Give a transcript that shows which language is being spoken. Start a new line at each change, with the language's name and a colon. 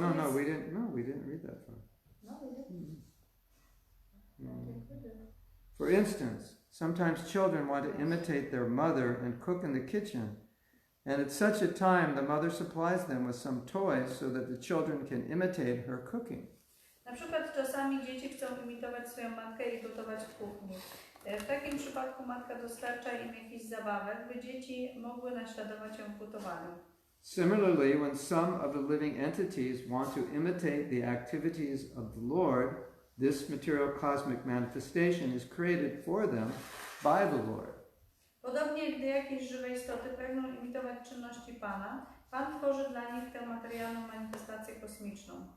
English: No, we didn't read that far. No, we didn't. I think we did. For instance, sometimes children want to imitate their mother and cook in the kitchen, and at such a time the mother supplies them with some toys so that the children can imitate her cooking.
Polish: Na przykład czasami dzieci chcą imitować swoją matkę i gotować w kuchni. W takim przypadku matka dostarcza im jakichś zabawek, by dzieci mogły naśladować ją w gotowaniu.
English: Similarly, when some of the living entities want to imitate the activities of the Lord, this material cosmic manifestation is created for them by the Lord.
Polish: Podobnie, gdy jakieś żywe istoty pragną imitować czynności Pana, Pan tworzy dla nich tę materialną manifestację kosmiczną.